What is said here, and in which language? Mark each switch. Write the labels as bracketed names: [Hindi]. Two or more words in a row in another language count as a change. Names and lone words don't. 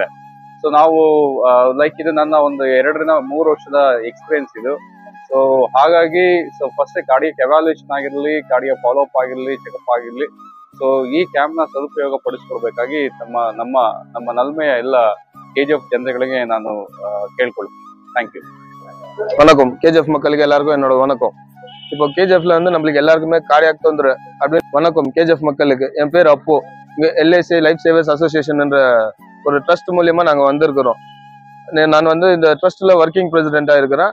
[Kannada] ಸೊ ನಾವು ಇದು ನನ್ನ ಒಂದು 2 ರಿಂದ 3 ವರ್ಷದ ಎಕ್ಸ್ಪೀರಿಯನ್ಸ್ ಇದು. ಸೊ ಹಾಗಾಗಿ [English] first cardiac evaluation [Kannada] ಆಗಿರ್ಲಿ, [English] cardiac follow up [Kannada] ಆಗಿರ್ಲಿ, ಚೆಕಪ್ ಆಗಿರ್ಲಿ, ಸೊ ಈ ಕ್ಯಾಂಪ್ ನ ಸದುಪಯೋಗ ಪಡಿಸ್ಕೊಡ್ಬೇಕಾಗಿ ನಮ್ಮ ನಲ್ಮೆಯ ಎಲ್ಲ KGF ಜನಗಳಿಗೆ ನಾನು கேட்டுக்கொள்கிறேன். [Tamil] தேங்க்யூ. வணக்கம். KGF மக்களுக்கு எல்லாருக்கும் என்னோட வணக்கம். இப்போ KGFல நம்மளுக்கு எல்லாருக்குமே கார்டியாக் தொந்தரவு அப்படி. வணக்கம் KGF மக்களுக்கு, என் பேர் அப்பு. இங்க LIC லைஃப் சேவர்ஸ் அசோசியேஷன் என்ற ஒரு ட்ரஸ்ட் மூலியமா நாங்க வந்திருக்கிறோம். நான் இந்த ட்ரஸ்ட்ல [English] working president [Tamil] இருக்கிறேன்.